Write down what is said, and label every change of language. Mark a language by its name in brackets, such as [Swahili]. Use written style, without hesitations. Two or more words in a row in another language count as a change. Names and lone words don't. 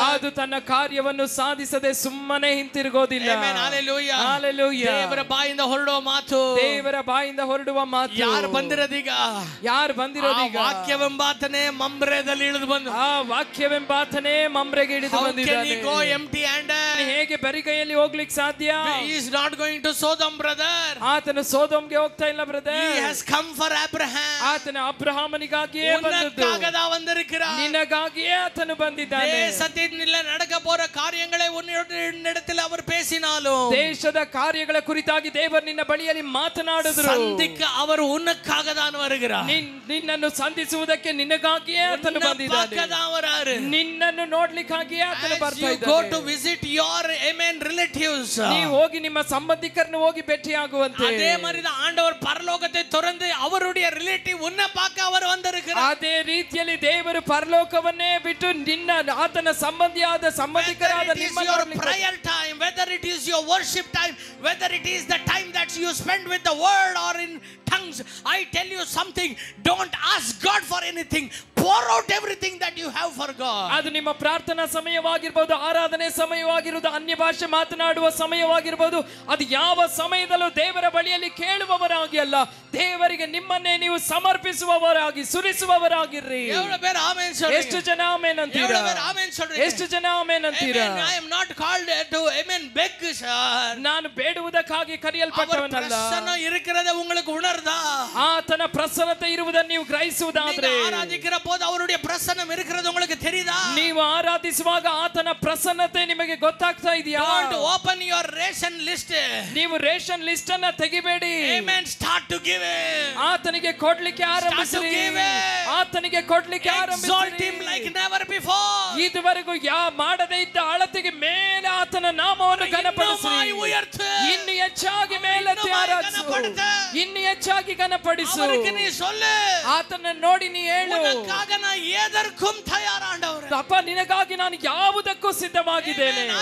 [Kannada] ಅದು ತನ್ನ ಕಾರ್ಯವನ್ನು ಸಾಧಿಸದೆ ಸುಮ್ಮನೆ ಹಿಂತಿರುಗೋದಿಲ್ಲ. [English] Amen. Hallelujah. Hallelujah. [Kannada] ದೇವರ ಬಾಯಿಂದ ಹೊರಡುವ ಮಾತು, ದೇವರ ಬಾಯಿಂದ ಹೊರಡುವ ಮಾತು ಯಾರು ಬಂದಿರೋದೀಗ? ವಾಕ್ಯವೆಂಬಾತನೇ ಮಮ್ರೆದಲ್ಲಿ ಇಳಿದು ಬಂದು, ಆ ವಾಕ್ಯವೆಂಬಾತನೇ ಮಮ್ರೆಗೆ ಇಳಿದು ಬಂದಿದ್ದಾನೆ. [English] How can he go empty handed? [Kannada] ಹೇಗೆ ಬರಿಗೈಯಲ್ಲಿ ಹೋಗ್ಲಿಕ್ಕೆ ಸಾಧ್ಯ? [English] He is not going to Sodom, brother. [Kannada] ಆತನು ಸೋದೋಮ್ಗೆ ಹೋಗ್ತಾ ಇಲ್ಲ ಬ್ರದರ್. [English] He has come for Abraham. [Kannada] ಆತನ ಅಬ್ರಹಾಮನಿಗಾಗಿಯೇ ಬಂದದ್ದು, ನಿನಗಾಗಿಯೇ ಆತನು ಬಂದಿದ್ದಾನೆ. [Tamil] தேசத்தில் நடக்க போற காரியங்களை உன்னிடத்தில் அவர் பேசினாலும், [Kannada] ದೇಶದ ಕಾರ್ಯಗಳ ಕುರಿತಾಗಿ ದೇವರು ನಿನ್ನ ಬಳಿಯಲ್ಲಿ ಮಾತನಾಡಿದ್ರು. [Tamil] சந்திக்க அவர் உனக்காக தான் வருகிறார். [Kannada] ನಿನ್ನನ್ನು ಸಂಧಿಸುವುದಕ್ಕೆ ನಿನಗಾಗಿಯೇ ಆತನು ಬಂದಿದ್ದಾನೆ. ನಿನ್ನನ್ನು ನೋಡ್ಲಿಕ್ಕಾಗಿಯೇ ಆತನು ಬರ್ತಾ ಇದ್ದಾನೆ. [English] Go to visit your amen relatives. [Kannada] ನೀವು ಹೋಗಿ ನಿಮ್ಮ ಸಂಬಂಧಿಕರನ್ನು ಹೋಗಿ ಭೇಟಿಯಾಗುವಂತೆ. [Tamil] அதே மாதிரி தான் ஆண்டவர் பரலோகத்தை திறந்து அவருடைய ரிலேட்டிவ் உன்னை பார்க்க அவர் வந்திருக்கிறார். [Kannada] ಅದೇ ರೀತಿಯಲ್ಲಿ ದೇವರು ಪರಲೋಕವನ್ನೇ ಬಿಟ್ಟು ನಿನ್ನ ಆತನ ಸಂಬಂಧಿಕರಾದ ನಿಮ್ಮ [English] prayer time, whether it is your worship time, whether it is the time that you spend with the word or in tongues, I tell you something, don't ask God for anything, pour out everything that you have for God. [Kannada] ಅದು ನಿಮ್ಮ ಪ್ರಾರ್ಥನಾ ಸಮಯವಾಗಿರಬಹುದು, ಆರಾಧನೆ ಸಮಯವಾಗಿರುವುದು, ಅನ್ಯ ಭಾಷೆ ಮಾತನಾಡುವ ಸಮಯವಾಗಿರಬಹುದು, ಅದು ಯಾವ ಸಮಯದಲ್ಲೂ ದೇವರ ಬಳಿಯಲ್ಲಿ ಕೇಳುವವರಾಗಿ ಅಲ್ಲ, ದೇವರಿಗೆ ನಿಮ್ಮನ್ನೇ ನೀವು ಸಮರ್ಪಿಸುವವರಾಗಿ ಸುರಿಸುವವರಾಗಿರ್ರಿ. ಎಷ್ಟು ಜನ ಆಮೆನ್ ಅಂತೀರಾ? ಎಷ್ಟು ಜನ ಆಮೆನ್ ಅಂತೀರಾ? [English] I am not called to amen beg sir. [Kannada] ನಾನು ಬೇಡುವುದಕ್ಕಾಗಿ ಕರೆಯಲ್ಪಟ್ಟವನಲ್ಲ. ಪ್ರಸನ್ನ ಇರುತ್ತದೆ [Tamil] உங்களுக்கு உணர்தா? [Kannada] ಆತನ ಪ್ರಸನ್ನತೆ ಇರುವುದನ್ನು ನೀವು ಗ್ರಹಿಸುವುದಾದ್ರೆ, [Tamil] ஆராதிக்கிற போது அவருடைய பிரசன்னம் இருக்கிறது உங்களுக்கு தெரியுதா? [Kannada] ನೀವು ಆರಾಧನೆ ಆರಾಧಿಸುವಾಗ ಆತನ ಪ್ರಸನ್ನತೆ ನಿಮಗೆ ಗೊತ್ತಾಗ್ತಾ ಇದೆಯಾ? [English] Don't open your ration list. [Kannada] ನೀವು ರೇಷನ್ ಲಿಸ್ಟ್ ಅನ್ನ ತೆಗಿಬೇಡಿ. [English] Amen. Start to give it. [Kannada] ಆತನಿಗೆ ಕೊಡ್ಲಿಕ್ಕೆ ಆರಂಭಿಸಿರಿ. ಆತನಿಗೆ ಕೊಡ್ಲಿಕ್ಕೆ ಆರಂಭಿಸಿರಿ. [English] Exalt him like never before. [Kannada] ಇದುವರೆಗೂ ಮಾಡದೇ ಇದ್ದ ಅಳತೆಗೆ ಮೇಲೆ ಆತನ ನಾಮವನ್ನು ಘನಪಡಿಸಿರಿ. ಇನ್ನು ಹೆಚ್ಚಾಗಿ ಮೇಲೆತ್ತಿ ಆರಾಧಿಸು. ಇನ್ನು ಹೆಚ್ಚಾಗಿ ಘನಪಡಿಸು. ಆತನ ನೋಡಿ ನೀ ಹೇಳು, ಅಪ್ಪ ನಿನಗಾಗಿ ನಾನು ಯಾವುದಕ್ಕೂ ಸಿದ್ಧವಾಗಿದ್ದೇನೆ.